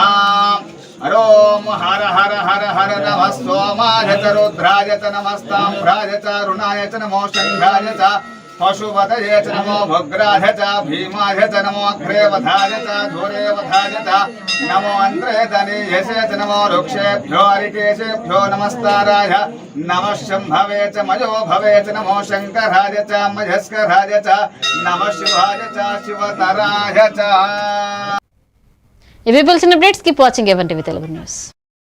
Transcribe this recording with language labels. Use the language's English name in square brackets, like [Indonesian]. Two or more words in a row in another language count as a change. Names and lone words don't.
[Sanskrit] ओम हर हर हर हर नमः सोमाय च रुद्राय च नमस्ताम्राय च अरुणाय च नमो शंखाय च पशुपतये च नमो भुग्राय च भीमाय च नमो अग्रेवधाय च धूरेवधाय च नमो अन्द्रेतनीयसे च नमो वृक्षेभ्यो हरिकेशेभ्यो नमस्ताराय नमः शम्भवे च मयो भवे च नमो शङ्कराय च मयस्कराय च नमः शिवाय च शिवतराय च. [Telugu] ఇవి [English] bulletin updates. keep watching [Telugu] ఎవెన్ టీవీ తెలుగు న్యూస్.